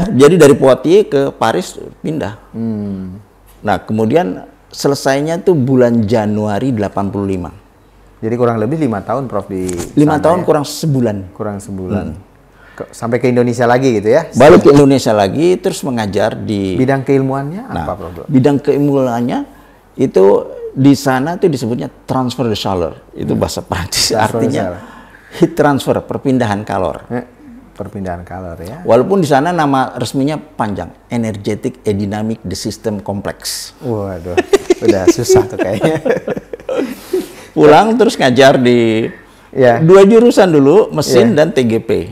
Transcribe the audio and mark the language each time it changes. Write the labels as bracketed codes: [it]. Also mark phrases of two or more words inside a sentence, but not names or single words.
[id] Jadi dari Poitiers ke Paris pindah. Nah, kemudian selesainya tuh bulan Januari 85. Jadi kurang lebih 5 tahun Prof di 5 tahun ya? Kurang sebulan. Sampai ke Indonesia lagi gitu ya? Balik ke Indonesia lagi, terus mengajar di... Bidang keilmuannya apa Prof? Bidang keilmuannya itu di sana tuh disebutnya [fr] transfer de chaleur. [id] Itu bahasa Prancis, artinya [en] heat transfer, [id] perpindahan kalor. Perpindahan kalor ya. Walaupun di sana nama resminya panjang, [en] Energetic and Dynamic the System Complex. [id] Waduh, udah susah tuh kayaknya. Pulang terus ngajar di 2 jurusan dulu, mesin dan TGP.